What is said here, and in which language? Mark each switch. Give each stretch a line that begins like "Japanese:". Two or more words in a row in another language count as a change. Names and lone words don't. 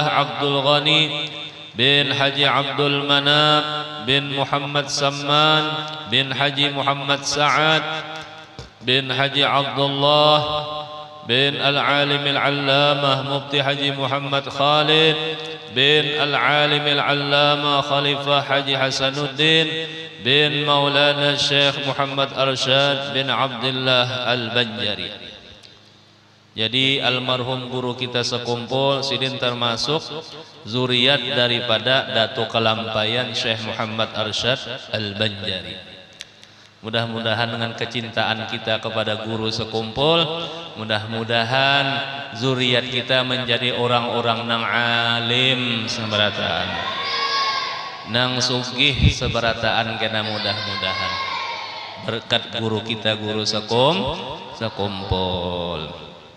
Arabic: عبد الغني بن حجي عبد المناب بن محمد سمان بن حجي محمد سعد بن حجي عبد الله بن العالم العلامة مفتي حجي محمد خالد بن العالم العلامة خليفة حجي حسن الدين بن مولانا الشيخ محمد أرشاد بن عبد الله البنجري.
Banjar: Jadi almarhum guru kita sekumpul sidin termasuk zuriat daripada Datuk Kelampayan Syekh Muhammad Arsyad Al-Banjari. Mudah-mudahan dengan kecintaan kita kepada guru sekumpul, mudah-mudahan zuriat kita menjadi orang-orang nang alim seberataan, nang sugih seberataan, kena mudah-mudahan berkat guru kita guru sekumpul.